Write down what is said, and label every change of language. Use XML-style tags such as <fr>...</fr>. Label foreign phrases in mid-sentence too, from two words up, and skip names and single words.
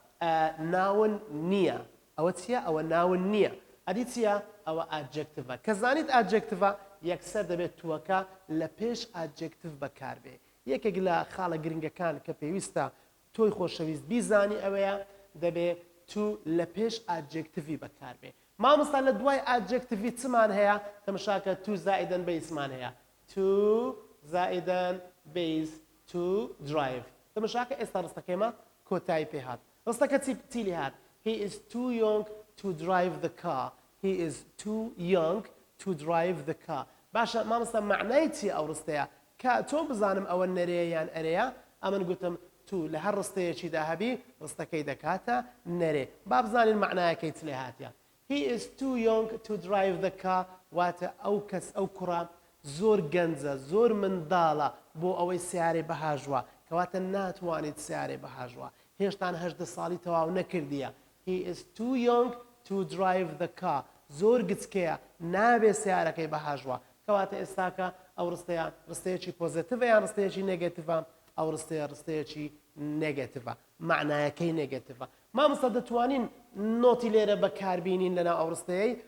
<ckb>ناون نییە ئەوە چییە ئەوە ناون نییە ئەدی چییە ئەوە ئادجەکتیڤە کە زانیت ئادجەکتیڤە یەکسەر دەبێت تووەکە لە پێش ئادجەکتیڤ بەکاربێ یەکێک لە خاڵە گرنگەکان کە پێویستە تۆی خۆشەویست بیزانی ئەوەیە دەبێت تو لە پێش ئادجەکتیڤی بەکاربێ مامۆستا لە دوای ئادجەکتیڤی چمان هەیە تەماشاکە تو زائیدەن بەیسمان هەیە to زائداً</ckb> <en>base to drive</en> <ckb>تەماشاکە ئێستا ڕستەکەیمە کۆتایی پێ هات ڕستەکە چی لێ هات</ckb> <en>he is too young to drive the car he is too young to drive the car</en> <ckb>باشە مامۆستا معنای چی ئەو ڕستەیە کە تۆ بزانم ئەوە نەرەیە یان ئەرەیە ئەمن گوتم تو لە هەر ڕستەیەکیدا هەبی ڕستەکەی دەکاتە نەرێ با بزانین معنایەکەی چ لێ هاتیە</ckb> <en>he is too young to drive the car</en> <ckb>واتە ئەو کەس ئەو کوڕە زۆر گەنجە زۆر منداڵە بۆ ئەوەی سیارێ بەهاژوە کەواتە ناتوانێت سیارێ بەهاژوە هێشتان 18 ساڵی تەواو نەکردیە</ckb> <en>he is too young to drive the car</en> <ckb>زۆر گچکەیە نابێ سیارەکەی بەهاژوە کەواتە ئێستاکە ئەو ڕستەیەکی پۆزیتیڤە یان ڕستەیەکی نێگەتیڤە ئەو ڕستەیەکی نێگەتیڤە معنایەکەی نێگەتیڤە مامۆستا دەتوانین نۆتی لێرە بەکاربینین لەناو ئەو ڕستەیەی</ckb>